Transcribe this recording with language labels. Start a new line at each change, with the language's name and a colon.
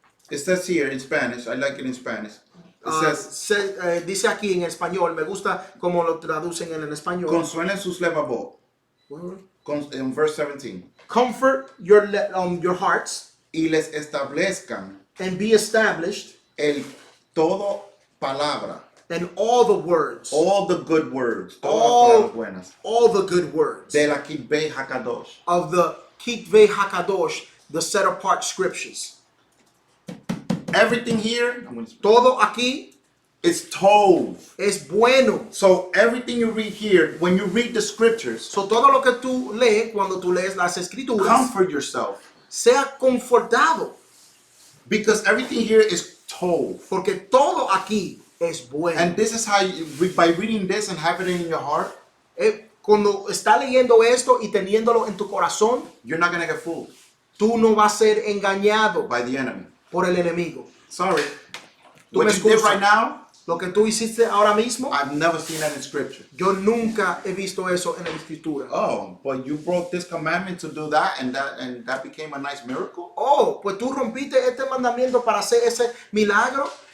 English: it says here in Spanish, I like it in Spanish. It says,
Spanish: Dice aquí en español, me gusta como lo traducen en español. consuelen sus levavot.
English: In verse 17. Comfort your hearts
Spanish: Y les establezcan
English: and be established
Spanish: el todo palabra.
English: in all the words, All the good words.
Spanish: Todas
English: All-
Spanish: las palabras buenas.
English: all the good words
Spanish: De la Kitbei Hakadosh.
English: of the Kitvei Hakadosh, the set apart scriptures. Everything here
Spanish: Todo aquí
English: is tov.
Spanish: es bueno.
English: So everything you read here, when you read the scriptures,
Spanish: So todo lo que tú lees cuando tú lees las escrituras,
English: comfort yourself.
Spanish: sea confortado,
English: Because everything here is tov.
Spanish: porque todo aquí es bueno.
English: And this is how you, by reading this and having it in your heart,
Spanish: Cuando está leyendo esto y teniéndolo en tu corazón,
English: you're not going to get fooled
Spanish: tú no vas a ser engañado
English: by the enemy.
Spanish: por el enemigo.
English: Sorry.
Spanish: Tú
English: What
Spanish: me
English: you did
Spanish: excusas.
English: right now,
Spanish: Lo que tú hiciste ahora mismo,
English: I've never seen that in scripture.
Spanish: yo nunca he visto eso en la escritura.
English: Oh, but you broke this commandment to do that and that became a nice miracle?
Spanish: Oh, pues tú rompiste este mandamiento para hacer ese milagro.